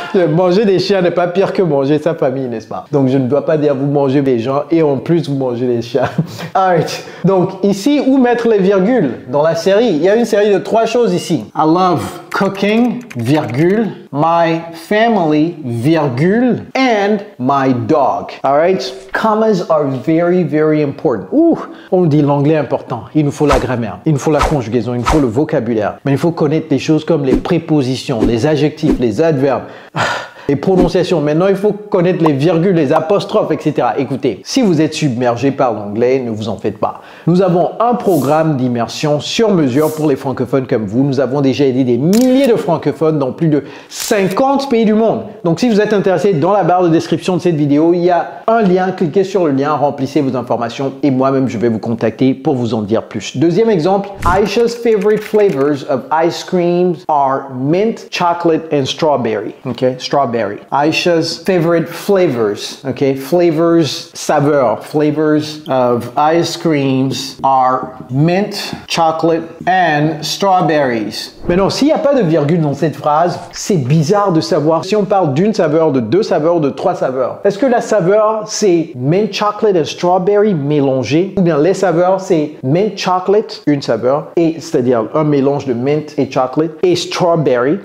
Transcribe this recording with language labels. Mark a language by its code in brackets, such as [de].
[fr] Manger des chiens n'est pas pire que manger sa famille, n'est-ce pas? Donc, je ne dois pas dire vous mangez des gens et en plus, vous mangez des chiens. Alright. Donc, ici, où mettre les virgules? Dans la série, il y a une série de 3 choses ici. [en] I love cooking, virgule, my family, virgule, and my dog. Alright? Commas are very, very important. [fr] Ouh, on dit l'anglais important. Il nous faut la grammaire, il nous faut la conjugaison, il nous faut le vocabulaire. Mais il faut connaître des choses comme les prépositions, les adjectifs, les adverbes. Les prononciations. Maintenant, il faut connaître les virgules, les apostrophes, etc. Écoutez, si vous êtes submergé par l'anglais, ne vous en faites pas. Nous avons un programme d'immersion sur mesure pour les francophones comme vous. Nous avons déjà aidé des milliers de francophones dans plus de 50 pays du monde. Donc, si vous êtes intéressé, dans la barre de description de cette vidéo, il y a un lien. Cliquez sur le lien, remplissez vos informations et moi-même, je vais vous contacter pour vous en dire plus. [en] Deuxième exemple, Aisha's favorite flavors of ice creams are mint, chocolate and strawberry. Okay, strawberry. Aisha's favorite flavors, okay? Flavors, saveurs, flavors of ice creams are mint, chocolate, and strawberries. [fr] Maintenant, s'il n'y a pas de virgule dans cette phrase, c'est bizarre de savoir si on parle d'une saveur, de 2 saveurs, de 3 saveurs. Est-ce que la saveur, c'est mint, chocolate et strawberry mélangés? Ou bien les saveurs, c'est mint, chocolate, une saveur, et c'est-à-dire un mélange de mint et chocolate, et strawberry?